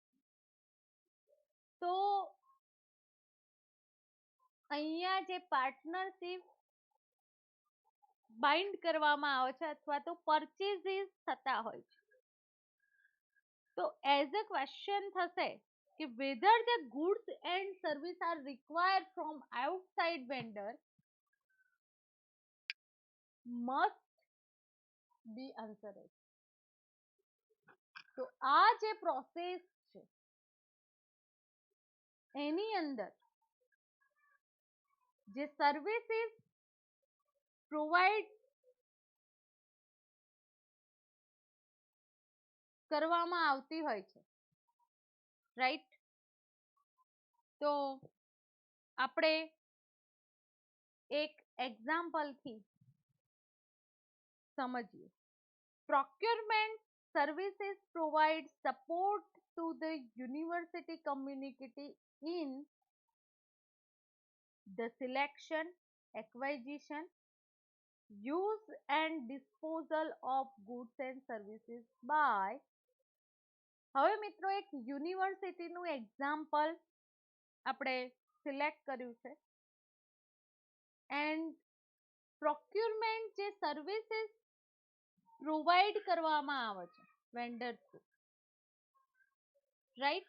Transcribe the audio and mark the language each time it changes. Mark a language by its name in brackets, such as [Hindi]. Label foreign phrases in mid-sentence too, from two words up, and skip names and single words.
[Gujarati] તો અહીંયા જે [English] partnership bind [Gujarati] કરવામાં આવે છે અથવા તો પરચેઝિસ થતા હોય છે, તો [English] as a question [Gujarati] થશે કે [English] whether the goods and service are required from outside vendor must be answered. [Gujarati] તો આ જે પ્રોસેસ છે એની અંદર જે [English] services provide provide [Gujarati] કરવામાં આવતી હોય છે, રાઈટ. તો આપણે એક એક્ઝામ્પલથી સમજીએ. [English] Procurement services provide support to the university community in the selection, acquisition, use and disposal of goods and services by. [Gujarati] હવે મિત્રો એક યુનિવર્સિટીનું એક્ઝામ્પલ આપણે સિલેક્ટ કર્યું છે [English] and procurement [Gujarati] જે [English] services provide [Gujarati] કરવામાં આવે છે [English] vendor through, right.